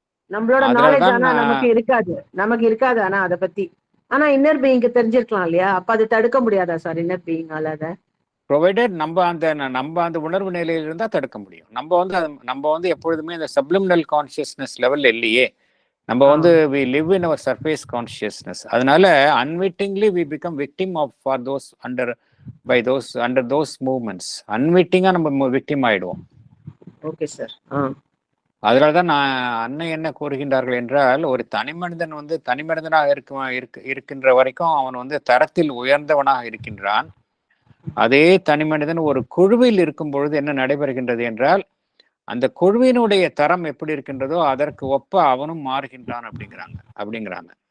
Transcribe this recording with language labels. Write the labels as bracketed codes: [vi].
[ta] நம்மளோட நாலேஜ் ஆனா நமக்கு இருக்காது ஆனா அதை பத்தி. ஆனா இன்னர் பீயிங்க்கு தெரிஞ்சிருக்கலாம் இல்லையா? அப்ப அது தடுக்க முடியாதா சார் இன்னர் பீயிங்கால? அதை ப்ரொவைடட் நம்ம அந்த உணர்வு நிலையில இருந்தா தடுக்க முடியும். நம்ம வந்து எப்பொழுதுமே இந்த சப்ளிமினல் கான்சியஸ்னஸ் லெவல்ல இல்லையே. நம்ம வந்து [en] we live in our surface consciousness. [ta] அதனால [en] unwittingly we become victim for those under those movements. [ta] unwittingா நம்ம விக்டிம் ஆயிடுவோம். Okay sir. அதனாலதான் அன்னை என்ன கூறுகின்றார்கள் என்றால், ஒரு தனி மனிதன் வந்து தனி மனிதனாக இருக்கின்ற வரைக்கும் அவன் வந்து தரத்தில் உயர்ந்தவனாக இருக்கின்றான். அதே தனி மனிதன் ஒரு குழுவில் இருக்கும் பொழுது என்ன நடைபெறுகின்றது என்றால், அந்த குழுவினுடைய தரம் எப்படி இருக்கின்றதோ அதற்கு ஒப்ப அவனும் மாறுகின்றான் அப்படிங்கிறாங்க.